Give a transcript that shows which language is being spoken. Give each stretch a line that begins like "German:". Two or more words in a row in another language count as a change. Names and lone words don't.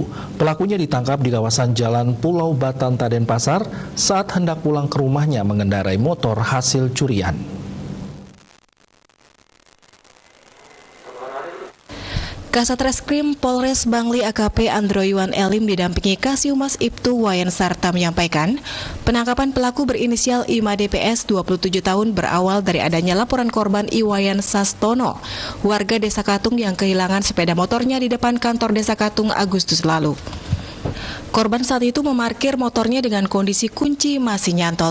Indonesian: Pelakunya ditangkap di kawasan Jalan Pulau Batan, Denpasar saat hendak pulang ke rumahnya mengendarai motor hasil curian. Kasatreskrim Polres Bangli AKP Androiwan Elim didampingi Kasihumas Ibtu Wayan Sarta menyampaikan, penangkapan pelaku berinisial IMADPS 27 tahun berawal dari adanya laporan korban Iwayan Sastono, warga Desa Katung yang kehilangan sepeda motornya di depan kantor Desa Katung Agustus lalu. Korban saat itu memarkir motornya dengan kondisi kunci masih nyantol.